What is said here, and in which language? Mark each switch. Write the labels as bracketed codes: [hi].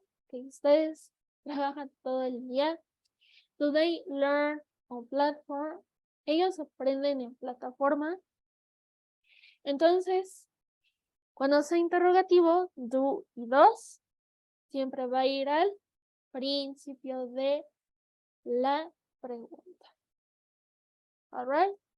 [es] ¿Ustedes trabajan todo el día? [en] Do they learn on platform? [es] ¿Ellos aprenden en plataforma? Entonces, cuando sea interrogativo, do y does, siempre va a ir al principio de la pregunta. [en] All right?